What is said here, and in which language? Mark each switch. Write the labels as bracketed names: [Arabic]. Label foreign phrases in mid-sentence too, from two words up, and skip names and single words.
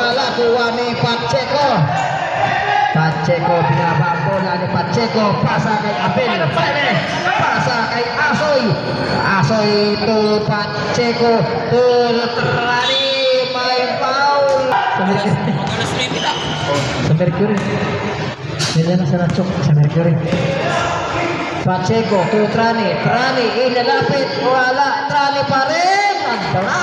[Hiligaynon] kuha ni Pacheco. Pacheco, binaba bola ni Pacheco, pasa kay Abel, pasa kay Asoy. Asoy to Pacheco, to Trani, may foul. Sa Mercury. Nila na sa Nachok, sa Mercury. Pacheco to Trani, Trani inalapit, wala, Trani pa rin, nagdala.